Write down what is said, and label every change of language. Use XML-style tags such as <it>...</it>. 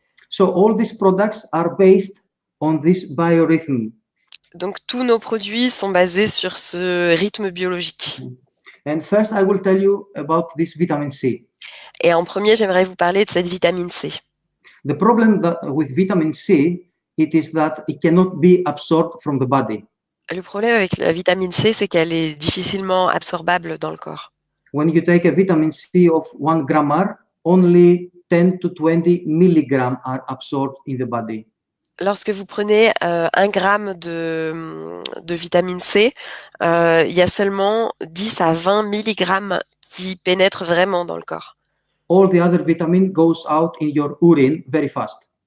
<en>So all these products are based on this biorhythm.</en> <fr>Donc tous nos produits sont basés sur ce rythme biologique.</fr> <en>And first, I will tell you about this vitamin C.</en> <fr>Et en premier, j'aimerais vous parler de cette vitamine C.</fr> <en>The problem with vitamin C, it is that it cannot be absorbed from the body.</en> <fr>Le problème avec la vitamine C, c'est qu'elle est difficilement absorbable dans le corps.</fr> <en>When you take a vitamin C of 1 grammar, only 10 to 20 milligrams are absorbed in the body.</en> <fr>Lorsque vous prenez 1 gramme de vitamine C, il y a seulement 10 à 20 milligrammes qui pénètrent vraiment dans le corps.</fr> <en>All the other vitamin goes out in your urine very fast.</en>